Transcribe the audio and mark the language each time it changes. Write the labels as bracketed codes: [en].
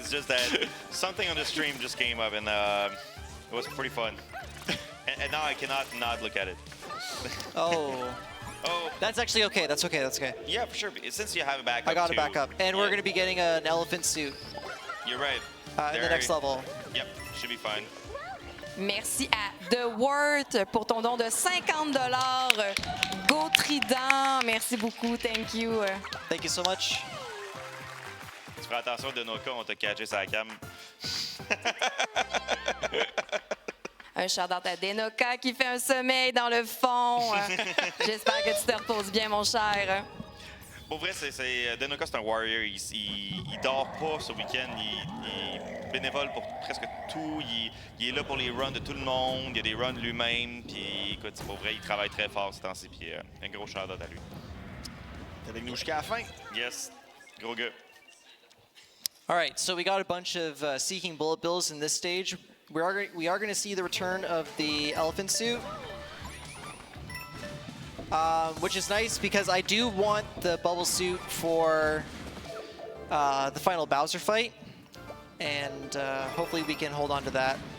[en] It's just that something on the stream just came up and it was pretty fun. And now I cannot not look at it. Oh, Oh, that's actually okay. That's okay. That's okay. yeah, for sure. Since you have it back up I got it too, back up. And we're yeah, going to be getting an elephant suit You're right. in the next level. Yep, should be fine. [fr] Merci à The Word pour ton don de 50 $. [en] Go Trident. [fr] Merci beaucoup. [en] Thank you. Thank you so much. [fr] Tu feras attention de nos cas, on t'a catché sa cam. Un shout-out à Denoka qui fait un sommeil dans le fond. J'espère que tu te reposes bien, mon cher. Pour vrai, Denoka, c'est un warrior. Il dort pas ce week-end. Il est bénévole pour presque tout. Il est là pour les runs de tout le monde. Il y a des runs lui-même. Puis écoute, pour vrai, il travaille très fort ce temps-ci. Puis un gros shout-out à lui. T'es avec nous jusqu'à la fin. Yes, gros gars. [en] All right, so we got a bunch of seeking bullet bills in this stage. We are going to see the return of the elephant suit, which is nice because I do want the bubble suit for the final Bowser fight, and hopefully we can hold on to that.